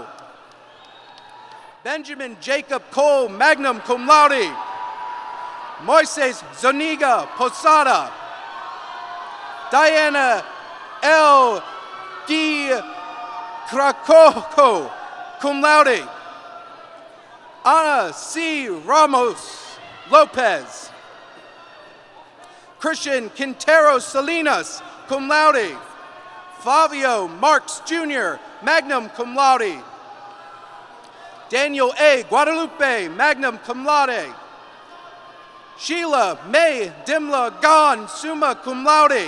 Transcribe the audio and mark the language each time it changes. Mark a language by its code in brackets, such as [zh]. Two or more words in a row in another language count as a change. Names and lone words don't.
[en] Benjamin Jacob Cole, [la] magna cum laude. [en] Moises Zoniga Posada. Diana L. Guy Krakoco, [la] cum laude. [en] Ana C. Ramos Lopez. Christian Quintero Salinas, [la] cum laude. [en] Flavio Marks Jr., [la] magna cum laude. [en] Daniel A. Guadalupe, [la] magna cum laude. [en] Sheila May Dimla Gon, [la] summa cum laude.